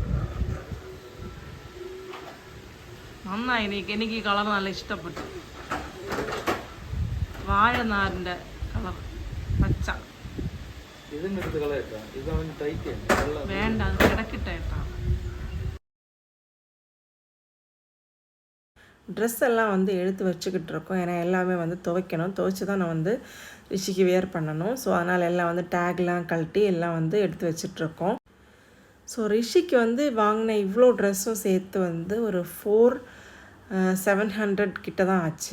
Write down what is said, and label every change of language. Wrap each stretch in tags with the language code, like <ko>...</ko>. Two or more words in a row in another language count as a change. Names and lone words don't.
<ml>നന്നായി എനിക്ക് ഈ കളർ നല്ല ഇഷ്ടപ്പെട്ടു വാഴനാരിന്റെ കളർ പച്ച വേണ്ട അത് കിടക്കിട്ടേട്ടാ</ml> <ta>ட்ரெஸ் எல்லாம் வந்து எடுத்து வச்சுக்கிட்டு இருக்கோம். ஏன்னா எல்லாமே வந்து துவைக்கணும். துவைச்சி தான் நான் வந்து ரிஷிக்கு வியர் பண்ணணும். ஸோ அதனால் எல்லாம் வந்து டேக்லாம் கழட்டி எல்லாம் வந்து எடுத்து வச்சிட்ருக்கோம். ஸோ ரிஷிக்கு வந்து வாங்கின இவ்வளோ ட்ரெஸ்ஸும் சேர்த்து வந்து ஒரு 700 கிட்ட தான் ஆச்சு.</ta>